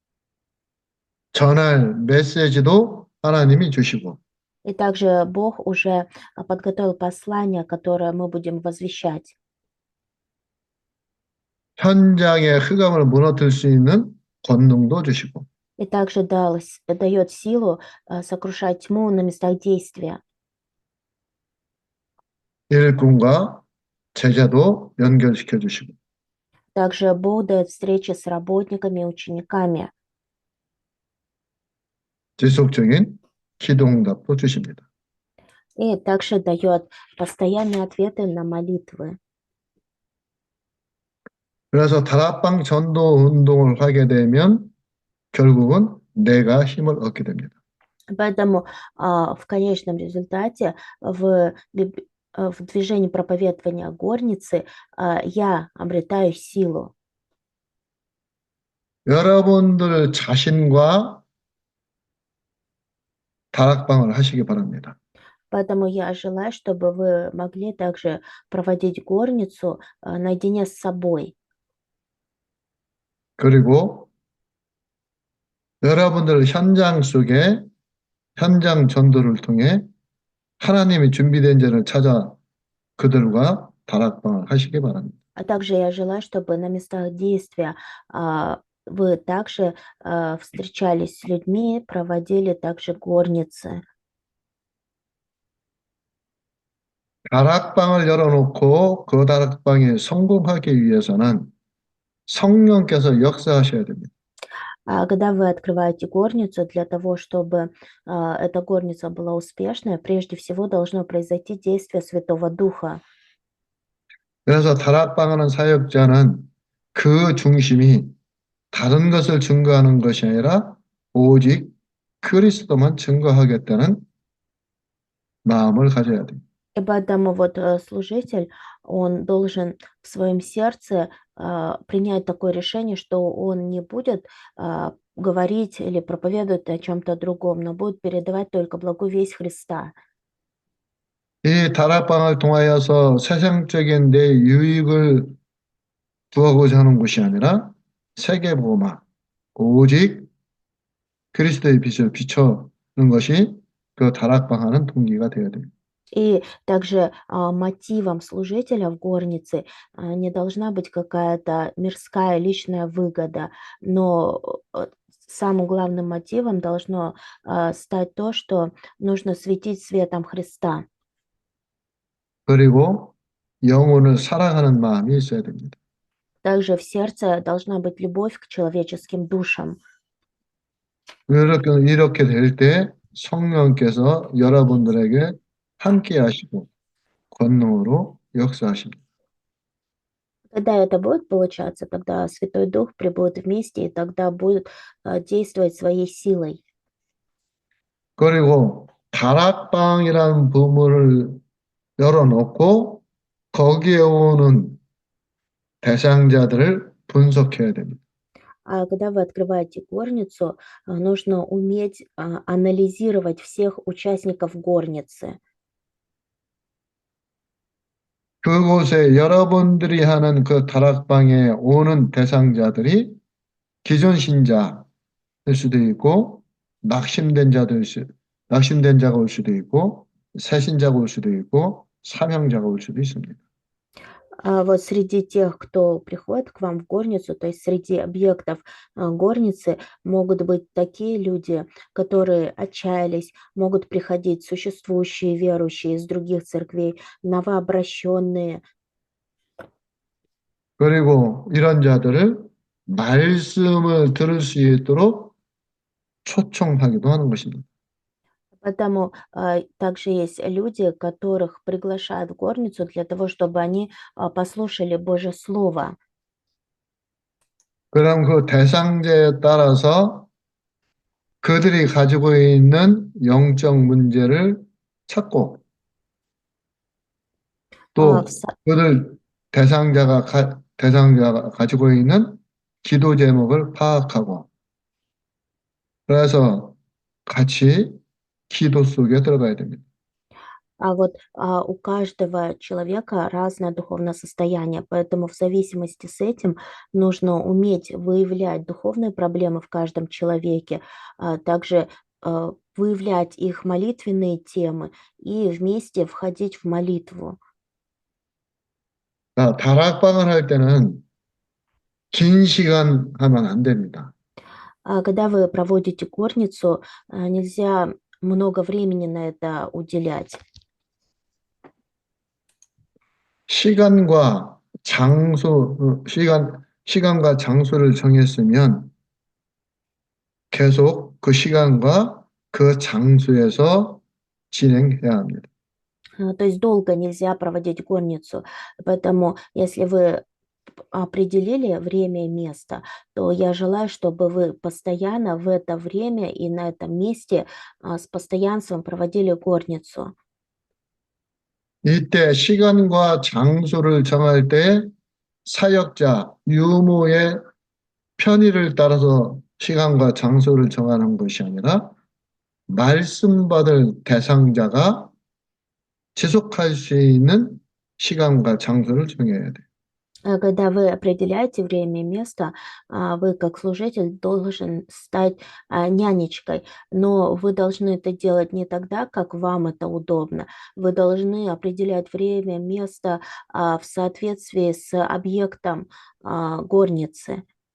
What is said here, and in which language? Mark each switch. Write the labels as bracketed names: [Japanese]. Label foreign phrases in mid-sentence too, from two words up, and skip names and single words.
[Korean] 전할 메시지도 하나님이 주시고 [Russian] И также Бог уже подготовил послание, которое мы будем возвещать. [Korean] 현장의 흑암을 무너뜨릴 수 있는 권능도 주시고 [Russian] И также дает силу сокрушать тьму на местах действия. [Korean] 일꾼과 제자도 연결시켜 주시고 [Russian] Также Бог дает встречи с работниками и учениками. [Korean] 지속적인 기도응답도 주십니다. [Russian] И также дает постоянные ответы на молитвы. [Korean] 그래서 다락방 전도 운동을 하게 되면 결국은 내가 힘을 얻게 됩니다. [Russian] Поэтому в конечном результате в движении проповедования горницы я обретаю силу. [Korean] 여러분들 자신과 다락방을 하시기 바랍니다. [Russian] Поэтому я желаю, чтобы вы могли также проводить горницу наедине с собой. [Korean] 그리고 여러분들 현장 속에 현장 전도를 통해 하나님이 준비된 자를 찾아 그들과 다락방을 하시기 바랍니다. [Russian] А также я желаю, чтобы на местах действия вы также встречались с людьми, проводили также горницы. [Korean] 다락방을 열어놓고 그 다락방이 성공하기 위해서는 성령께서 역사하셔야 됩니다. [Russian] А когда вы открываете горницу, для того, чтобы эта горница была успешной, прежде всего должно произойти действие Святого Духа. [Korean] 그래서 다락방하는 사역자는 그 중심이 다른 것을 증거하는 것이 아니라 오직 그리스도만 증거하겠다는 마음을 가져야 됩니다. [Russian] И поэтому вот служитель, он должен в своем сердце принять такое решение, что он не будет говорить или проповедовать о чем-то другом, но будет передавать только благую весть Христа. [Korean] 이 다락방을 통하여서 세상적인 내 유익을 구하고자 하는 것이 아니라 세계복음화, 오직 그리스도의 빛을 비춰는 것이 그 다락방하는 동기가 되어야 됩니다. [Russian] И также мотивом служителя в горнице не должна быть какая-то мирская личная выгода, но самым главным мотивом должно стать то, что нужно светить светом Христа. [Korean] 그리고 영혼을 사랑하는 마음이 있어야 됩니다. [Russian] Также в сердце должна быть любовь к человеческим душам. [Korean] 이렇게 될 때 성령께서 여러분들에게 함께 하시고 권능으로 역사하십니다. [Russian] Когда это будет получаться, тогда Святой Дух прибудет вместе, и тогда будет действовать своей силой. [Korean] 그리고 다락방이라는 부문을 열어놓고 거기에 오는 대상자들을 분석해야 됩니다. [Russian] А когда вы открываете горницу, нужно уметь анализировать всех участников горницы. [Korean] 그곳에 여러분들이 하는 그 다락방에 오는 대상자들이 기존 신자일 수도 있고 낙심된 자가 올 수도 있고 새 신자가 올 수도 있고 사명자가 올 수도 있습니다. [Russian] Вот среди тех, кто приходит к вам в горницу, то есть среди объектов горницы, могут быть такие люди, которые отчаялись, могут приходить существующие верующие из других церквей, новообращенные. [Korean] 그리고 이런 자들을 말씀을 들을 수 있도록 초청하기도 하는 것입니다. [Russian] Поэтому также есть люди, которых приглашают в горницу для того, чтобы они послушали Божье Слово. [Korean] 그럼 그 대상자에 따라서 그들이 가지고 있는 영적 문제를 찾고 또 [Russian] В са- [Korean] 그들 대상자가 가지고 있는 기도 제목을 파악하고 그래서 같이 기도 속에 들어가야 됩니다. [Russian] А вот у каждого человека разное духовное состояние, поэтому в зависимости с этим нужно уметь выявлять духовные проблемы в каждом человеке, также выявлять их молитвенные темы и вместе входить в молитву. [Korean] 다락방을 할 때는 긴 시간 하면 안 됩니다. [Russian] Когда вы проводите горницу, нельзя много времени на это уделять. [Korean] 시간과 시간과 장소를 정했으면 계속 그 시간과 그 장소에서 진행해야 합니다. [Russian] То есть долго нельзя проводить горницу. Поэтому, если вы определили время и место, то я желаю, чтобы вы постоянно в это время и на этом месте с постоянством проводили горницу. [Korean] 이때 시간과 장소를 정할 때 사역자, 유모의 편의를 따라서 시간과 장소를 정하는 것이 아니라 말씀 받을 대상자가 지속할 수 있는 시간과 장소를 정해야 돼. [Russian] Когда вы определяете время и место, вы как служитель должен стать нянечкой, но вы должны это делать не тогда, как вам это удобно. Вы должны определять время, место в соответствии с объектом горницы.